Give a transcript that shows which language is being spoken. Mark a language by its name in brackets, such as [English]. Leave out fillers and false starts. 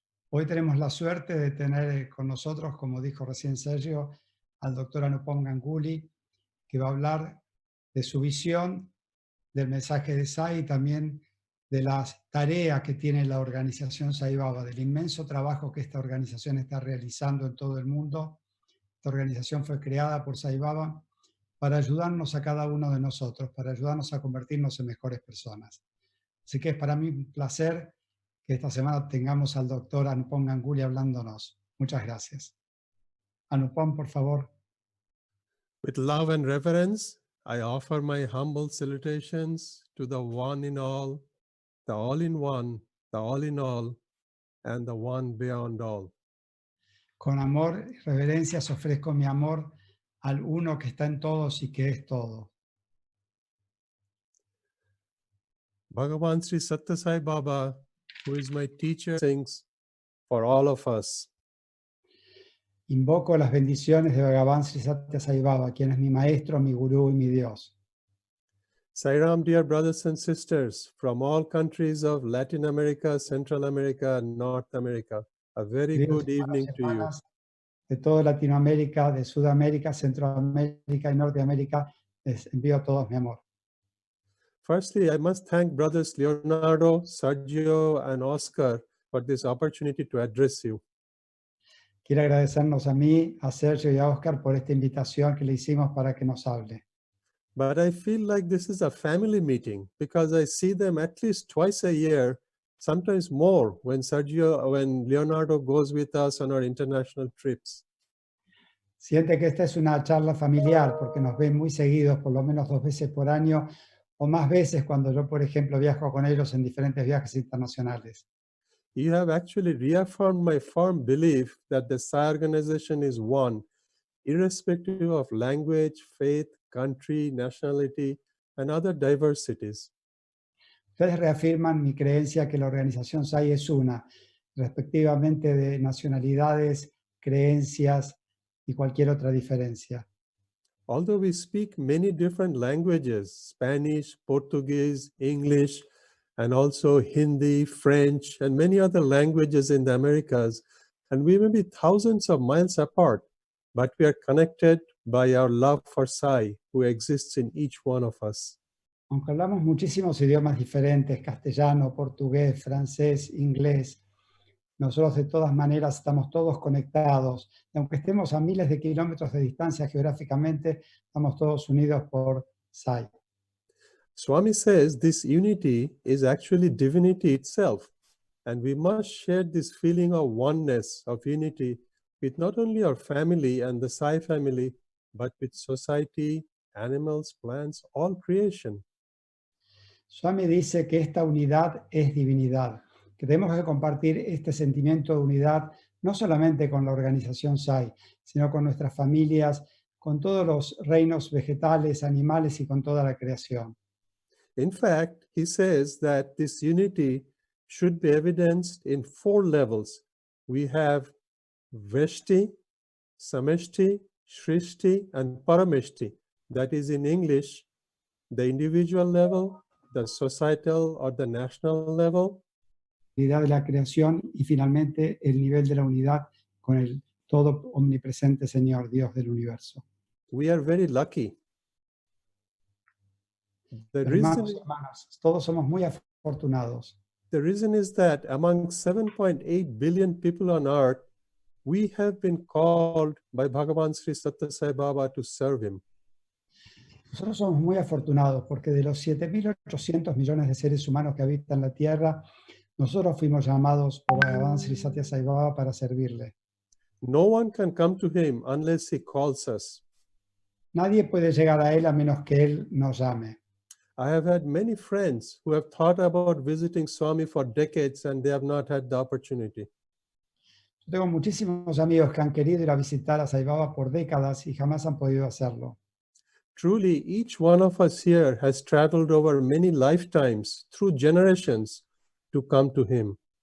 [Spanish] Hoy tenemos la suerte de tener con nosotros, como dijo recién Sergio, al doctor Anupom Ganguli, que va a hablar de su visión del mensaje de Sai y también de las tareas que tiene la organización Sai Baba, del inmenso trabajo que esta organización está realizando en todo el mundo. Esta organización fue creada por Sai Baba para ayudarnos a cada uno de nosotros, para ayudarnos a convertirnos en mejores personas. Así que es para mí un placer que esta semana tengamos al doctor Anupom Ganguli hablándonos. Muchas gracias. Anupom, por favor. [English] With love and reverence, I offer my humble salutations to the one in all, the all in one, the all in all, and the one beyond all. [Spanish] Con amor y reverencias ofrezco mi amor al uno que está en todos y que es todo. [English] Bhagavan Sri Sathya Sai Baba, who is my teacher, sings for all of us. [Spanish] Invoco las bendiciones de Bhagavan Sri Sathya Sai Baba, quien es mi maestro, mi gurú y mi Dios. [English] Sairam, dear brothers and sisters from all countries of Latin America, Central America, and North America, a very [Spanish] Queridos [English] good evening [Spanish] hermanos y [English] to you. [Spanish] hermanas de toda Latinoamérica, de Sudamérica, Centroamérica y Norteamérica, les envío a todos mi amor. [English] Firstly, I must thank brothers Leonardo, Sergio, and Oscar for this opportunity to address you. [Spanish] Quiero agradecernos a mí, a Sergio y a Oscar por esta invitación que le hicimos para que nos hable. [English] But I feel like this is a family meeting because I see them at least twice a year, sometimes more when Leonardo goes with us on our international trips. [Spanish] Siente que esta es una charla familiar porque nos ven muy seguidos, por lo menos 2 veces por año, o más veces cuando yo, por ejemplo, viajo con ellos en diferentes viajes internacionales. [English] You have actually reaffirmed my firm belief that the Sai organization is one, irrespective of language, faith, country, nationality, and other diversities. [Spanish] Ustedes reafirman mi creencia que la organización Sai es una, respectivamente de nacionalidades, creencias y cualquier otra diferencia. [English] Although we speak many different languages, Spanish, Portuguese, English, and also Hindi, French, and many other languages in the Americas, and we may be thousands of miles apart, but we are connected by our love for Sai, who exists in each one of us. [Spanish] Aunque hablamos muchísimos idiomas diferentes, castellano, portugués, francés, inglés, nosotros de todas maneras estamos todos conectados. Y aunque estemos a miles de kilómetros de distancia geográficamente, estamos todos unidos por Sai. [English] Swami says this unity is actually divinity itself, and we must share this feeling of oneness, of unity, with not only our family and the Sai family, but with society, animals, plants, all creation. [Spanish] Swami dice que esta unidad es divinidad, que tenemos que compartir este sentimiento de unidad no solamente con la organización Sai, sino con nuestras familias, con todos los reinos vegetales, animales y con toda la creación. [English] In fact, he says that this unity should be evidenced in 4 levels. We have Vrishti, Samishti, Shrishti, and Paramishti. That is in English, the individual level, the societal or the national level. [Spanish] La unidad de la creación y finalmente el nivel de la unidad con el todo omnipresente Señor, Dios del universo. [English] We are very lucky. [Spanish] Hermanos y hermanas, todos somos muy afortunados. [English] The reason is that among 7.8 billion people on earth, we have been called by Bhagavan Sri Sathya Sai Baba to serve him. [Spanish] Nosotros somos muy afortunados porque de los 7.800 millones de seres humanos que habitan la Tierra, nosotros fuimos llamados por Bhagavan Sri Sathya Sai Baba para servirle. [English] No one can come to him unless he calls us. [Spanish] Nadie puede llegar a él a menos que él nos llame. [English] I have had many friends who have thought about visiting Swami for decades and they have not had the opportunity. [Spanish] Yo tengo muchísimos amigos que han querido ir a visitar a Sai Baba por décadas y jamás han podido hacerlo. [English] Truly, each one of us here has traveled over many lifetimes through generations to come to him.